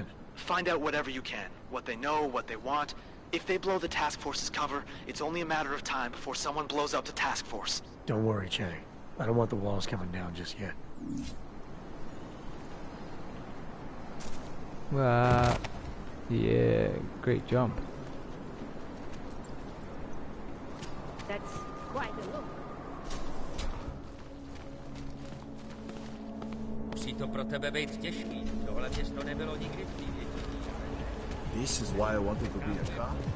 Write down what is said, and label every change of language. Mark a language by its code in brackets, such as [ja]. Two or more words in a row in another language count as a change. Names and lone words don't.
[en] Find out whatever you can. What they know, what they want. If they blow the task force's cover, it's only a matter of time before someone blows up the task force. Don't worry, Chang. I don't want the walls coming down just yet. Yeah, great jump. That's quite a look. [cs] Musí to pro tebe být těžký. Tohle město nebylo nikdy přívětivé. [en] This is why I wanted to be a cop.